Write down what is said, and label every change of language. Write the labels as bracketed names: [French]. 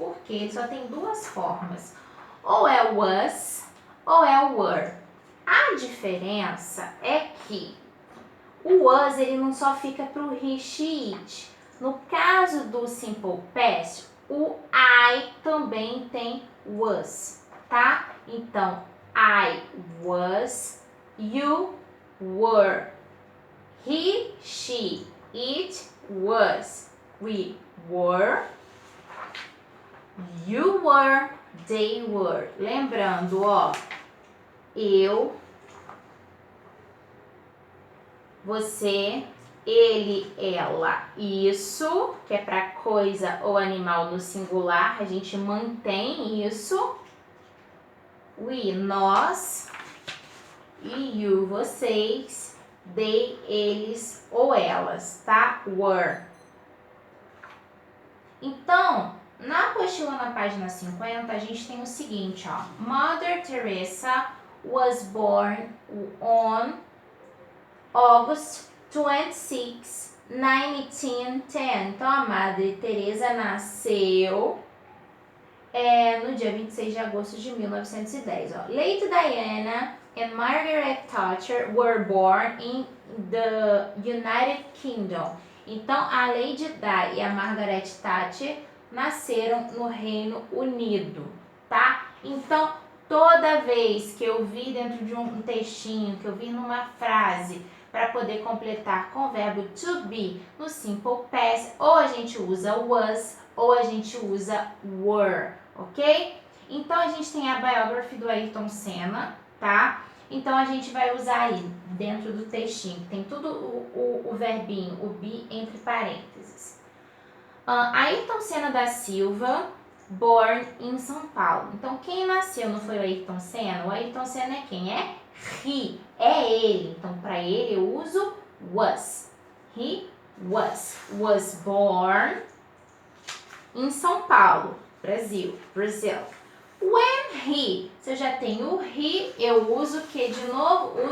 [Portuguese] Porque ele só tem duas formas. Ou é o was, ou é o were. A diferença é que o was, ele não só fica pro he, she, it. No caso do simple past, o I também tem was, tá? [English] Então, I was, you were, he, she, it was, we were, you were, they were. [Portuguese] Lembrando, ó, eu, você, ele, ela, isso, que é para coisa ou animal no singular, a gente mantém isso. We, nós, e you, vocês, they, eles ou elas, tá? Were. Então, na apostila na página 50, a gente tem o seguinte, ó. [English] Mother Teresa was born on August 26, 1910. [Portuguese] Então, a Madre Teresa nasceu no dia 26 de agosto de 1910. Ó. [English] Lady Diana and Margaret Thatcher were born in the United Kingdom. [Portuguese] Então, a Lady Di e a Margaret Thatcher nasceram no Reino Unido, tá? Então, toda vez que eu vi dentro de um textinho, que eu vi numa frase, para poder completar com o verbo to be no simple past, ou a gente usa was, ou a gente usa were, ok? Então, a gente tem a biography do Ayrton Senna, tá? Então, a gente vai usar aí, dentro do textinho, tem tudo o verbinho, o be entre parênteses. Ayrton Senna da Silva, born em São Paulo. Então, quem nasceu não foi o Ayrton Senna? O Ayrton Senna é quem? É he, é ele. Então, para ele eu uso was. [English] He was born em São Paulo, Brasil. [Portuguese] When he, se eu já tenho o he, eu uso o que de novo?